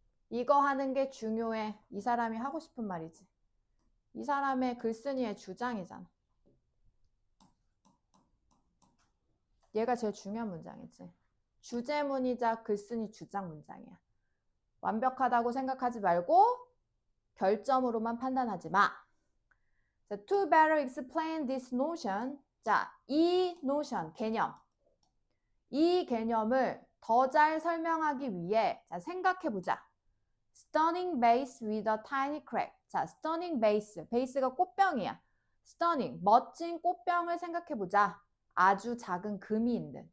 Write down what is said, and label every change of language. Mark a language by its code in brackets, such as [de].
[ko] 이거 하는 게 중요해. 이 사람이 하고 싶은 말이지. 이 사람의 글쓴이의 주장이잖아. 얘가 제일 중요한 문장이지. 주제문이자 글쓴이 주장 문장이야. 완벽하다고 생각하지 말고 결점으로만 판단하지 마. [en] 자, to better explain this notion. [ko] 자, 이 notion, 개념. 이 개념을 더 잘 설명하기 위해 자, 생각해보자. [en] Stunning vase with a tiny crack. 자, stunning vase. [ko] 베이스가 꽃병이야. stunning, 멋진 꽃병을 생각해보자. 아주 작은 금이 있는.